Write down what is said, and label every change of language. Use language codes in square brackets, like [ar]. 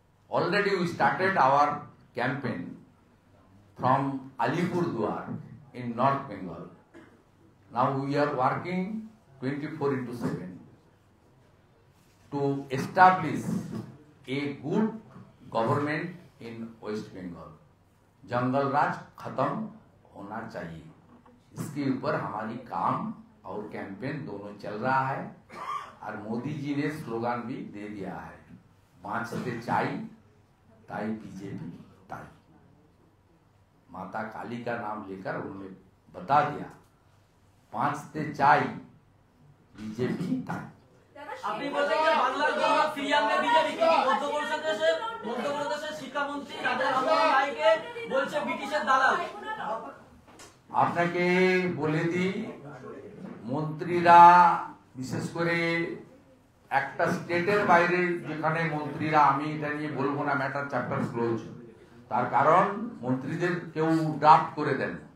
[en] Already we started our campaign from Alipurduar in North Bengal. Now we are working 24/7 to establish a good government in West Bengal. [hi] जंगल राज खत्म होना चाहिए, इसके ऊपर हमारी काम और कैंपेन दोनों चल रहा है। और मोदी जी ने स्लोगन भी दे दिया है, [bn] बाँचते चाई ताई बीजेपी ताई। [hi] माता काली का नाम लेकर उन्होंने बता दिया, [bn] बाँचते चाई बीजेपी ताई। আপনি বলছেন যে বাংলার গৌরব ফিরিয়ে আনবে বিজেপি, কিন্তু মধ্যপ্রদেশের শিক্ষামন্ত্রী রাজা রামমোহন রায়কে বলছে ব্রিটিশের দালাল। আপনাকে বলে দিই, মন্ত্রীরা বিশেষ করে একটা স্টেটের বাইরে যেখানে মন্ত্রীরা, আমি এটা নিয়ে বলবো না, ম্যাটার চ্যাপ্টার ক্লোজ, তার কারণ মন্ত্রীদের কেউ ড্রাফট করে দেন।